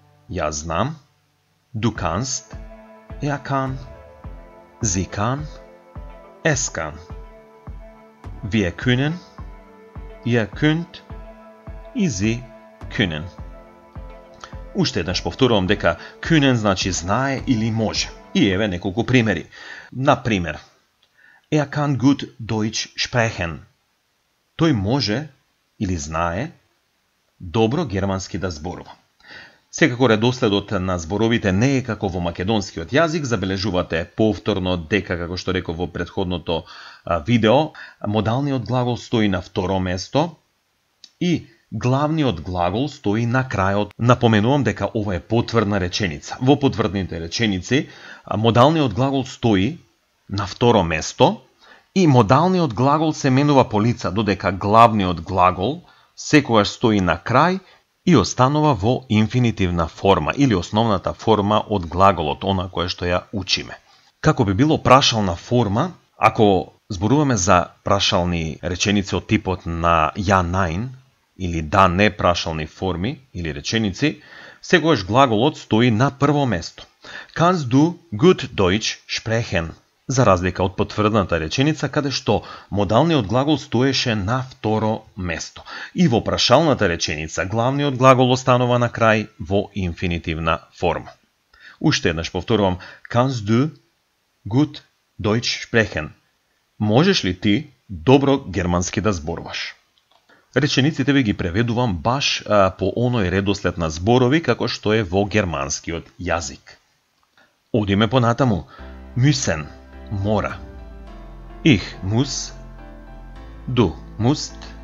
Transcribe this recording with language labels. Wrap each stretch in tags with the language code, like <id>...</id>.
<mk>Ја знам.</mk> <de>Du kannst. Kann. Sie kann. Es kann. Wir können. Ihr könnt.</de> <mk>И</mk> <de>sie können.</de> <mk>Уште еднаш повторувам дека können значи знае или може. И еве неколку примери. Например,</mk> <de>kann gut Deutsch sprechen.</de> <mk>Тој може или знае добро германски да зборува. Секако редоследот на зборовите не е како во македонскиот јазик, забележувате повторно дека, како што реков во претходното видео, модалниот глагол стои на второ место и главниот глагол стои на крајот. Напоменувам дека ова е потврдна реченица. Во потврдните реченици модалниот глагол стои на второ место и модалниот глагол се менува по лица, додека главниот глагол секогаш стои на крај и останува во инфинитивна форма или основната форма од глаголот, она кое што ја учиме. Како би било прашална форма, ако зборуваме за прашални реченици од типот на ja, nein или да, не прашални форми или реченици, секогаш глаголот стои на прво место.</mk> <de>Kannst du gut Deutsch sprechen?</de> <mk>За разлика од потврдната реченица, каде што модалниот глагол стоеше на второ место. И во прашалната реченица, главниот глагол останува на крај во инфинитивна форма. Уште еднаш повторувам,</mk> <de>kannst du gut Deutsch sprechen?</de> <mk>Можеш ли ти добро германски да зборуваш? Речениците ви ги преведувам баш по оној редослед на зборови како што е во германскиот јазик. Одиме понатаму. Müssen. Мора.</mk> <de>Ich muss. Du musst.</de>